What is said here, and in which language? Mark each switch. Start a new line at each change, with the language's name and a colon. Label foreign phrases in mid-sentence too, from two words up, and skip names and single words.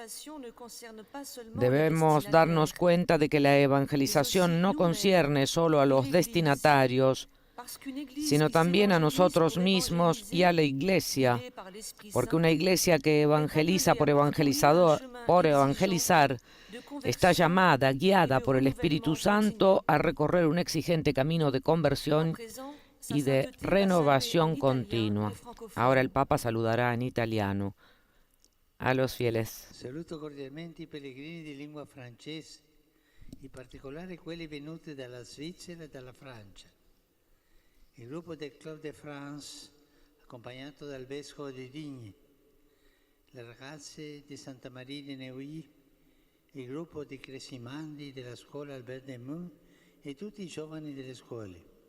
Spanish: Debemos darnos cuenta de que la evangelización no concierne solo a los destinatarios, sino también a nosotros mismos y a la Iglesia, porque una Iglesia que evangeliza por evangelizar, está llamada, guiada por el Espíritu Santo, a recorrer un exigente camino de conversión y de renovación continua. Ahora el Papa saludará en italiano a los fieles.
Italian: Saluto cordialmente i pellegrini di lingua francese, in particolare quelli venuti dalla Svizzera e dalla Francia. Il gruppo del Club de France, accompagnato dal Vescovo di Digne, le ragazze di Santa Maria di Neuilly, il gruppo di Cresimandi della scuola Albert Demun e tutti i giovani delle scuole.